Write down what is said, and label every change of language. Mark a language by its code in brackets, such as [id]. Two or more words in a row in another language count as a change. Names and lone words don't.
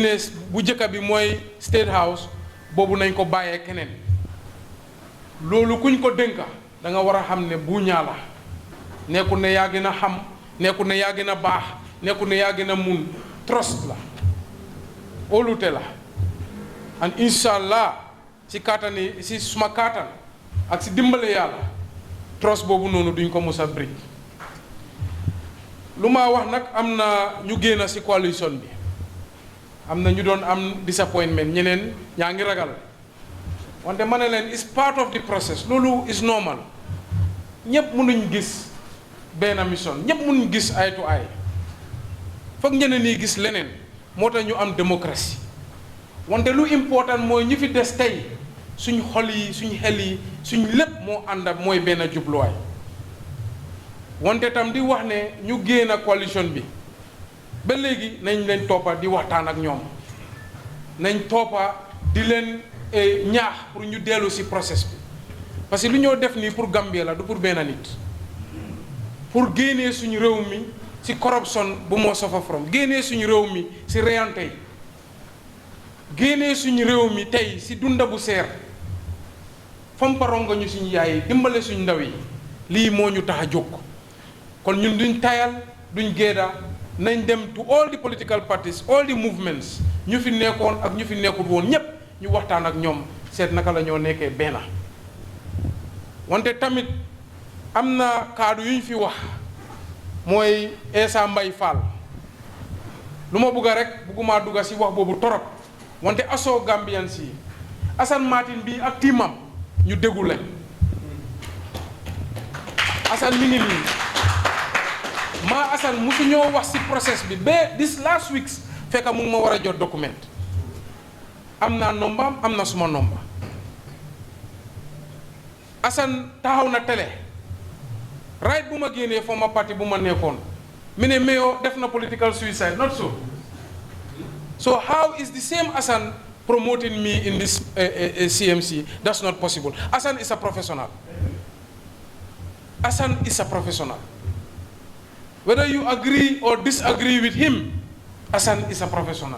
[wo] ne bu njëkk bi mooy State House boobu nañ ko bàyyee keneen loolu kuñ ko dénka da nga war a xam ne bu ñaa la nekkul ne yaa gën a xam nekkul ne yaa gën a baax nekkul ne yaa gën a mun trust la óolute la and inshallah si kaatani si suma kaatan ak si dimbale yàlla trust boobu noonu duñ ko mos a brick lu ma wax nag am na ñu génn si coalition bi am na ñu doon am disappointment ñeneen ñaa ngi ragal wante ma ne leen [en] is part of the process [wo] loolu [en] is normal [wo] ñëpp mënuñ gis benn mission ñëpp mënuñ gis [en] eye to eye [wo] foog ñeneen ñi gis leneen moo tax ñu am démocratie wante lu important mooy ñu fi des tey suñ xol yi suñ xel yi suñ lépp moo ànd ak mooy benn jubluwaay wante tam di wax ne ñu génn coalition bi ba léegi nañ leen toppa di waxtaan ak ñoom nañ toppa di leen ñaax pour ñu dellu si process bi [fr] parce que [wo] lu ñoo def nii pour Gambia la du pour benn nit pour génnee suñu réew mi si corruption bu moo sofa from génnee suñu réew mi si reyante yi génnee suñu réew mi tey si dunda bu seer famparonga ñu suñu yaay dimbale suñu ndaw yi lii moo ñu tax a jóg kon ñun duñ tayal duñ géeda nañ dem [en] to all the political parties all the movements [wo] ñu fi nekkoon ak ñu fi nekkut woon ñépp ñu waxtaan ak ñoom seet naka la ñoo nekkee benn wante tamit am na kaddu yu ñu fi wax mooy Essa Mbay Fall lu ma bugga rek bugguma dugga si wax boobu torop wante asoo Gambian si Assane Martin bi ak tiimam ñu déggu leen Assane mi ngi nii maa Assane musu ñoo wax si process bi ba [en] this last week [wo] fekka mu ngi ma war a jot document am naa nombaam am na suma nomba Assane taxaw na télé right bu ma génnee [en] former party [wo] bu ma nekkoon mi ne Mayo def na [en] political suicide not so so how is the same Assane promoting me in this CMC? That's not possible. Assane is a professional. Assane is a professional. Whether you agree or disagree with him, Assane is a professional.